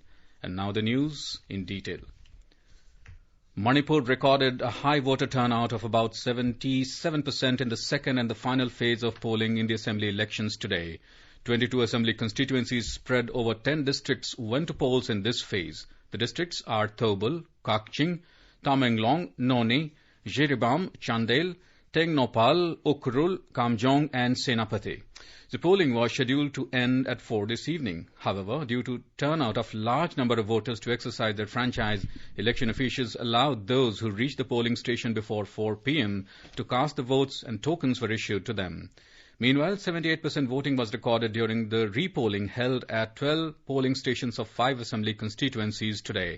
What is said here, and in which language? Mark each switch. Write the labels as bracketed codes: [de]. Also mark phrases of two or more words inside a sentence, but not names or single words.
[en] And now the news in detail. Manipur recorded a high voter turnout of about 77% in the second and the final phase of polling in the assembly elections today. 22 assembly constituencies spread over 10 districts went to polls in this phase. The districts are Thoubal, Kakching, Tamenglong, Noni, Jiribam, Chandel, Tengnopal, Ukhrul, Kamjong and Senapati. The polling was scheduled to end at 4 this evening. However, due to turnout of large number of voters to exercise their franchise, election officials allowed those who reached the polling station before 4 p.m. to cast the votes and tokens were issued to them. Meanwhile, 78% voting was recorded during the repolling held at 12 polling stations of 5 assembly constituencies today.